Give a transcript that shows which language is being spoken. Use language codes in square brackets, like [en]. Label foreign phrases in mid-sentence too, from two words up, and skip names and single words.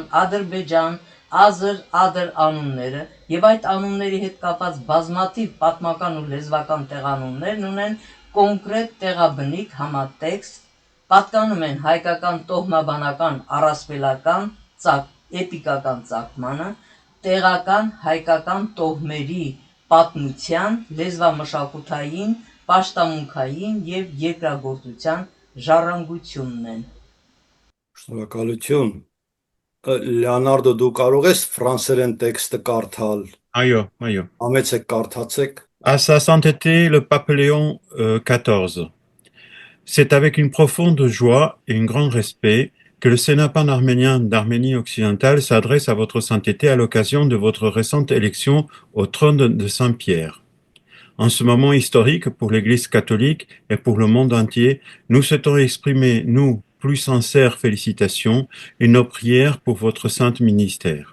[hy] ադրբեջան, ազր, ադր անունները եւ այդ անունների հետ կապված բազմաթիվ պատմական ու լեզվական տեղանուններն ունեն կոնկրետ տեղաբնիկ համատեքստ, պատկանում են հայկական տոհմաբանական առասպելական էպիկական ծագմանը, տեղական հայկական տոհմերի պատմության, լեզվամշակութային, պաշտամունքային եւ երկրագործության ժառանգությունն են։ Շնորհակալություն։ Լեոնարդո, դու կարող ես ֆրանսերեն տեքստը կարդալ։ Այո, այո։ Համեցեք կարդացեք։ [fr] À sa sainteté, le pape Léon XIV. C'est avec une profonde joie et un grand respect que le Sénat pan-arménien d'Arménie occidentale s'adresse à votre sainteté à l'occasion de votre récente élection au trône de Saint-Pierre. En ce moment historique pour l'Église catholique et pour le monde entier, nous souhaitons exprimer, nous, plus sincères félicitations et nos prières pour votre saint ministère.